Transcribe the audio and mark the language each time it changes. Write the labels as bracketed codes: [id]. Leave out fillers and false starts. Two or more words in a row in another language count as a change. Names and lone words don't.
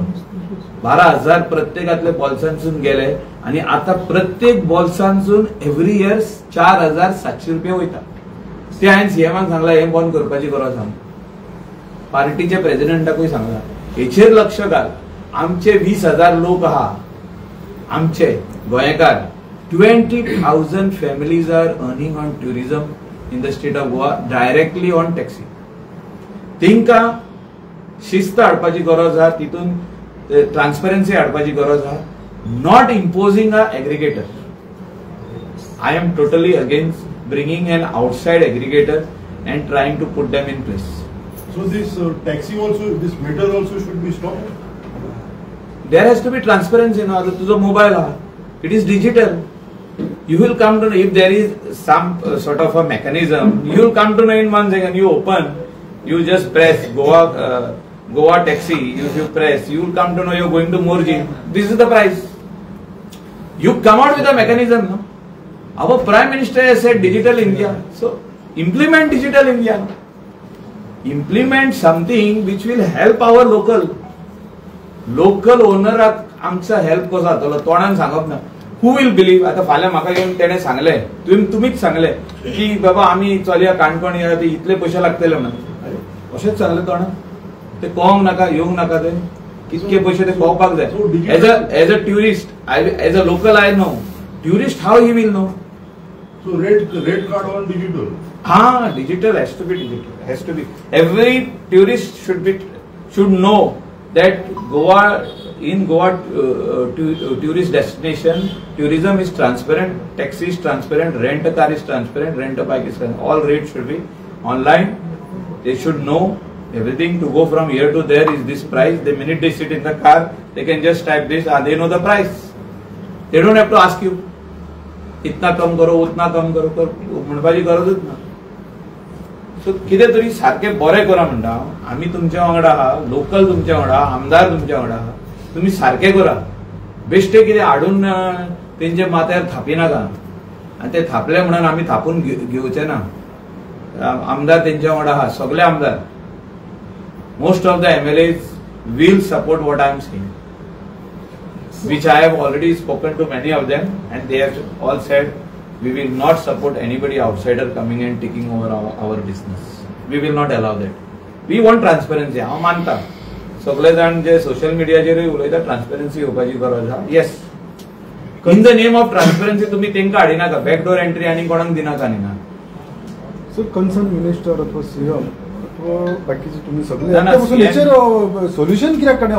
[kok] 12,000 प्रत्येकातले बॉल्सांसून गेले आनी आता प्रत्येक बॉल्सांसून [en] every year [kok] 4,700 रुपया वयता. ते हांवें सीएमाक सांगला हे बंद करपाची गरज आहा. पार्टीचे प्रेसिडेंटाकूय सांगला हेचेर लक्ष घाल. आमचे 20,000 लोक आहा आमचे गोंयकार. [en] 20,000 families are earning on tourism in the state of Goa directly on taxi. [kok] तेंकां शिस्त हाडपाची गरज आहा, तितून ट्रान्सपरन्सी हाडपाची गरज आहा. [en] Not imposing a aggregator. I am totally against bringing an outside aggregator and trying to put them in place. So this taxi also, this meter also should be stopped? There has to be transparency. No, [kok] तुझो मोबाईल आहा, [en] it is digital. You will come to know if there is some sort of a mechanism. You will come to know in 1 second. You open, you just press Goa taxi. If you press, you will come to know you are going to Morji. This is the price. You come out with a mechanism. No, our Prime Minister has said digital India. So implement digital India. Implement something which will help our local owner. [kok] आमचा हेल्प कसो जातलो तोंडान सांगप ना. [en] Who will believe. [kok] आता फाल्यां म्हाका येवन तेणे सांगले तुमीच सांगले की बाबा आमी चलया काणकोण या ते इतले पयशे लागतले म्हणून. अशेंच सांगले तोंडान. ते कळोंक नाका येवंक नाका ते कितके पयशे ते कळपाक जाय. [en] As a tourist as a local I know. Tourist how he will know. So rate card all digital? Digital has to be digital. Has to be. Every tourist should know that in Goa tourist destination, tourism is transparent, taxi is transparent, rent a car is transparent, rent a bike is transparent. All rates should be online. They should know everything. To go from here to there is this price. The minute they sit in the car, they can just type this and they know the price. They don't have to ask you. [hi] इतना कम करो उतना कम करो [kok] म्हणपाची गरजच ना. सो कितें तरी सारखे बरें करा म्हणटा. आमी तुमच्या वांगडा आहा, लोकल तुमच्या वांगडा, आमदार तुमच्या वांगडा आहा. तुम्ही सारखे करा. बेश्टे कितें हाडून तेंचे माथ्यार थापी नाका. आनी ते थापले म्हणून आमी थापून घेवचे ना. आमदार तेंच्या वांगडा आहा, सगळे आमदार. [en] Most of the MLAs will support what I am saying, which I have already spoken to many of them, and they have all said we will not support anybody outsider coming and taking over our business. We will not allow that. We want transparency. [kok] हांव मानता सगळे जाण जे सोशल मिडियाचेर उलयता ट्रान्सपरन्सी येवपाची गरज आहा. [en] Yes, in the name of transparency [kok] तुम्ही तेंकां हाडिनाका. [en] Backdoor entry [kok] आनी कोणाक दिनाका न्ही. ना [en] So concern minister [kok] अथवा सीएम अथवा बाकीचे तुम्ही सगळे हेचेर सोल्युशन कित्याक काडना?